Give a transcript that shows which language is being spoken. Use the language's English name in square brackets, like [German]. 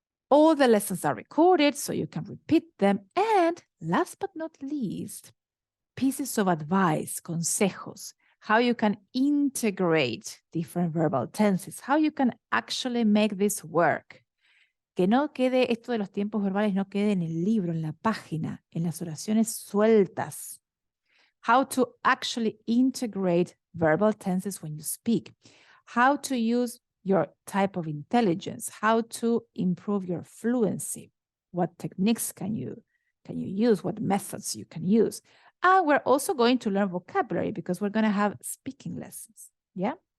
[English] All the lessons are recorded, so you can repeat them. And last but not least, pieces of advice, consejos, how you can integrate different verbal tenses, how you can actually make this work. [Spanish] Que no quede esto de los tiempos verbales, no quede en el libro, en la página, en las oraciones sueltas. [English] How to actually integrate verbal tenses when you speak. How to use your type of intelligence. How to improve your fluency. What techniques can you use? What methods you can use? And we're also going to learn vocabulary because we're going to have speaking lessons. Yeah?